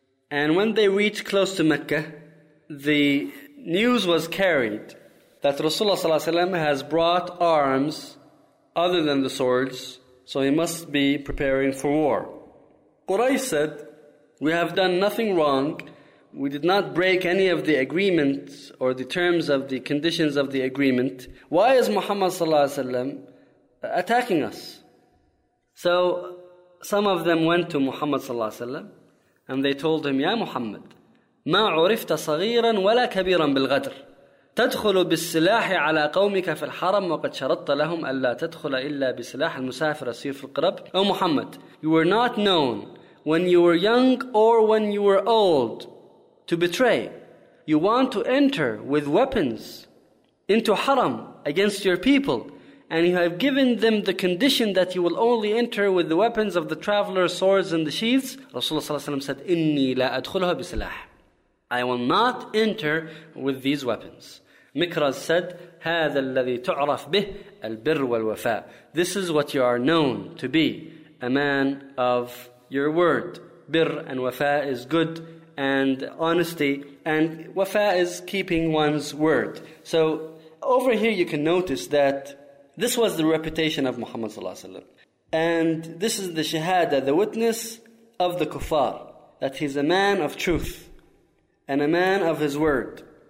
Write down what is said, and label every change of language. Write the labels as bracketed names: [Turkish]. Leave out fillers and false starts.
[English] And when they reached close to Mecca, the news was carried that Rasulullah sallallahu alayhi wa sallam has brought arms other than the swords, so he must be preparing for war. Quraysh said, we have done nothing wrong. We did not break any of the agreements or the terms of the conditions of the agreement. Why is Muhammad sallallahu alayhi wa sallam attacking us? So some of them went to Muhammad sallallahu alayhi wa sallam, and they told him, Ya Muhammad, [Arabic] ما عرفت صغيرا ولا كبيرا بالغدر تدخل بالسلاح على قومك في الحرم وقد شرطت لهم ألا تدخل إلا بسلاح المسافر السيف القرب. [English] Oh Muhammad, you were not known when you were young or when you were old to betray. You want to enter with weapons into haram against your people, and you have given them the condition that you will only enter with the weapons of the traveler, swords and the sheaths. Rasulullah ﷺ said, [Arabic] إِنِّي لَا أَدْخُلُهَا بِسِلَاحٍ. [English] I will not enter with these weapons. Mikraz said, [Arabic] هَذَا الَّذِي تُعْرَفْ بِهِ الْبِرُّ وَالْوَفَاءِ. [English] This is what you are known to be, a man of your word. Birr and wafa is good and honesty, and wafa is keeping one's word. So over here you can notice that this was the reputation of Muhammad sallallahu alaihi wasallam, and this is the shahada, the witness of the kuffar, that he's a man of truth and a man of his word.